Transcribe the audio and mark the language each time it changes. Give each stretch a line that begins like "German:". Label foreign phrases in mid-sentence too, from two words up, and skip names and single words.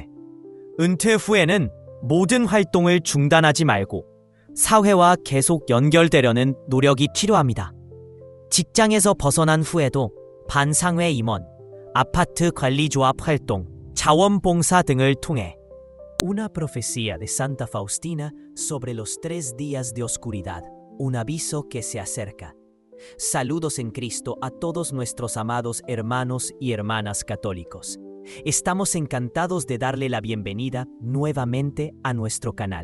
Korean: 은퇴 후에는 모든 활동을 중단하지 말고 사회와 계속 연결되려는 노력이 필요합니다. 직장에서 벗어난 후에도 반상회 임원, 아파트 관리조합 활동, 자원봉사 등을 통해
Spanish: Una profecía de Santa Faustina sobre los 3 días de oscuridad, un aviso que se acerca. Saludos en Cristo a todos nuestros amados hermanos y hermanas católicos. Estamos encantados de darle la bienvenida nuevamente a nuestro canal.